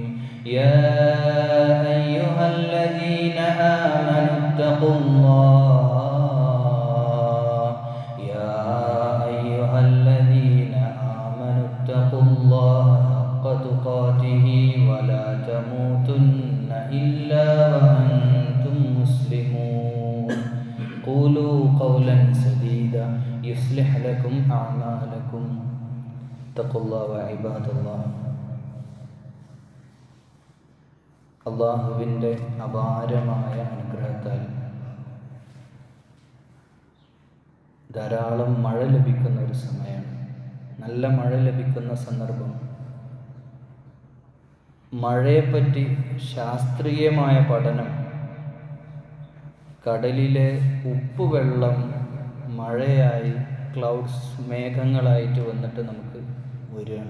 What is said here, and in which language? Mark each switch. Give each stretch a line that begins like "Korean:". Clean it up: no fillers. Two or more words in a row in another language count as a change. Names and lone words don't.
Arabic: يا أيها الذين آمنوا اتقوا الله يا أيها الذين آمنوا اتقوا الله حق تقاته ولا تموتن إلا وأنتم مسلمون. قولوا قولا سديدا يصلح لكم أعمالكم. اتقوا الله وعباد الله.
Malayalam: അള്ളാഹുവിൻ്റെ അപാരമായ അനുഗ്രഹത്താൽ ധാരാളം മഴ ലഭിക്കുന്ന ഒരു സമയമാണ്. നല്ല മഴ ലഭിക്കുന്ന സന്ദർഭം. മഴയെപ്പറ്റി ശാസ്ത്രീയമായ പഠനം, കടലിലെ ഉപ്പുവെള്ളം മഴയായി ക്ലൗഡ്സ് മേഘങ്ങളായിട്ട് വന്നിട്ട് നമുക്ക് വരികയാണ്.